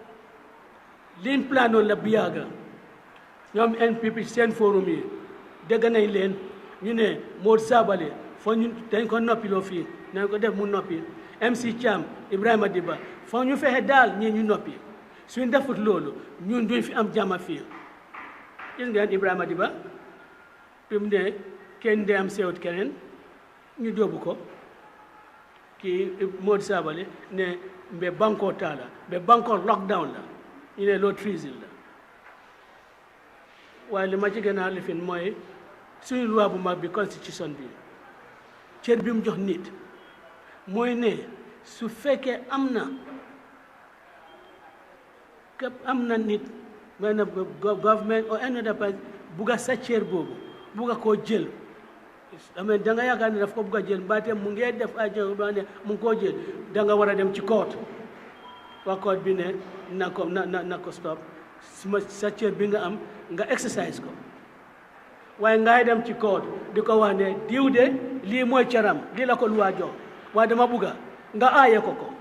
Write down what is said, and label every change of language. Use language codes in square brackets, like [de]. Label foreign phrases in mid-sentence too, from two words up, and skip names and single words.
[wo] liñ planoon la bu yàgg ñoom NPP seen forum yi dégg nañ leen ñu ne Modou Sabally foo ñu dañ ko noppiloo fii nañ ko def mu noppi MC Thiam Ibrahima Diba foo ñu fexe daal ñii ñu noppi suñ defut loolu ñun duñ fi am jàmm fii gis ngeen Ibrahima Diba fi mu ne kenn de am sewut keneen ñu jóobu ko kii Modou Sabally ne mbe banko taala mbe banko lockdown la ñu ne loolu treason la waaye li ma ci gën a lifin mooy suñu loi bu mag bi constitution bi cër bi mu jox nit mooy ne su fekkee am na nit may na [en] government or any other person [wo] bugga sa cër boobu bugga koo jël amee da nga yaakaar ne daf ko bugg a jël mbaate mu ngee def ay jël ba ne mu ngi koo jël da nga war a dem ci court waa court bi ne na ko stop sa cër bi nga am nga exercise ko waaye ngay dem ci court di ko wax ne diw de lii mooy cëram lii la ko luwaa jox waaye dama bugga nga aaye ko